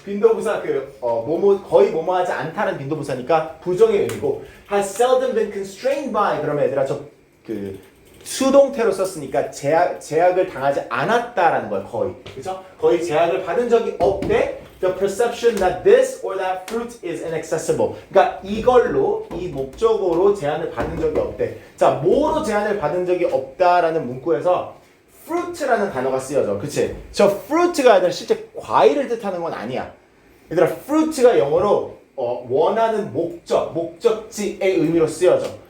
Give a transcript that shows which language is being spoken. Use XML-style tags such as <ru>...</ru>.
<ko>빈도부사 거의 뭐뭐하지 않다는 빈도부사니까 부정의 의미고</ko> <en>has seldom been constrained by</en> <ko>그러면 얘들아 수동태로 썼으니까 제약을 당하지 않았다라는 거야. 그렇죠? 거의 제약을 받은 적이 없대.</ko> <en>The perception that this or that fruit is inaccessible.</en> <ko>그러니까 이 목적으로 제한을 받은 적이 없대. 자, 뭐로 제한을 받은 적이 없다라는 문구에서 fruit라는 단어가 쓰여져. 그치? 저 fruit가 아니라 실제 과일을 뜻하는 건 아니야. 얘들아, fruit가 영어로 원하는 목적지의 의미로 쓰여져.</ko>